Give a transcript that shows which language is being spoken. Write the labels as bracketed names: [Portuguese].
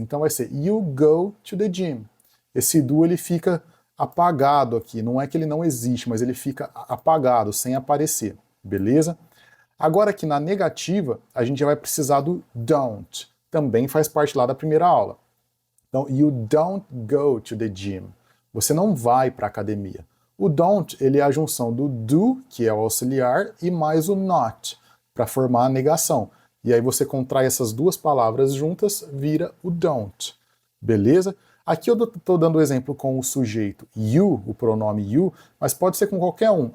[Portuguese] Então vai ser [English] you go to the gym. [Portuguese] Esse do ele fica apagado aqui. Não é que ele não existe, mas ele fica apagado, sem aparecer. Beleza? Agora aqui na negativa, a gente já vai precisar do don't. Também faz parte lá da primeira aula. [English] Então, you don't go to the gym. [Portuguese] Você não vai para a academia. O don't, ele é a junção do do, que é o auxiliar, e mais o not, para formar a negação. E aí você contrai essas duas palavras juntas, vira o don't. Beleza? Aqui eu estou dando o exemplo com o sujeito you, o pronome you, mas pode ser com qualquer um.